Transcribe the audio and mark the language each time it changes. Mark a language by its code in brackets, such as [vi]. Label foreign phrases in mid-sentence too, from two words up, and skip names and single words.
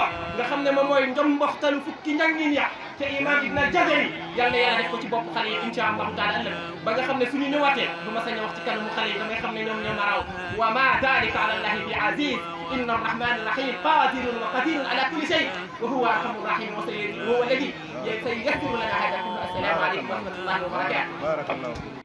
[wo] nga xam ne moom mooy njomboxtalu fukki njàngin ya te imam ibn al-Jazari yal na yàlla def ko ci bopp xale yi [ar] إن شاء الله تعالى [wo] ëllëg ba nga xam ne suñu ñëwaatee du ma sañ a wax ci kanamu xale yi damay xam ne ñoom ñoo ma raw [ar] وما ذلك على الله بعزيز إن الرحمن الرحيم قادر وقادر على كل شيء وهو أرحم الرحيم وهو الذي سييسر لنا هذا كله السلام عليكم ورحمة الله وبركاته